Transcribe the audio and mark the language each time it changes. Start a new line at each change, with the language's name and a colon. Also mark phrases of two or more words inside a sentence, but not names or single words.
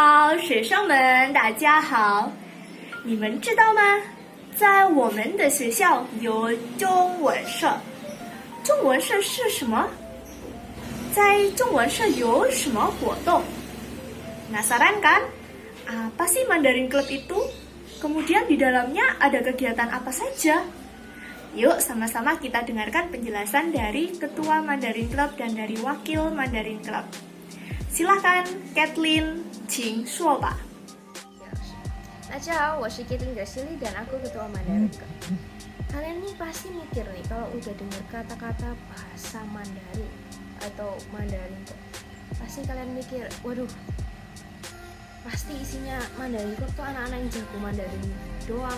Chinese: 好，学生们，大家好。你们知道吗？在我们的学校有中文社。中文社是什么？在中文社有什么活动 ？
Indonesian: Penasaran kan? Apa sih Mandarin Club itu? Kemudian di dalamnya ada kegiatan apa saja? Yuk sama-sama kita dengarkan penjelasan dari Ketua Mandarin Club dan dari Wakil Mandarin Club. Silakan, Kathleen,
Chinese: 请说吧。大家好，我是
Indonesian: Kathleen Gracili dan aku Ketua Mandarin Club. Kalian nih pasti mikir nih kalau udah dengar kata-kata bahasa Mandarin atau Mandarin Club, pasti kalian mikir, waduh, pasti isinya Mandarin Club tuh anak-anak yang jago Mandarin doang.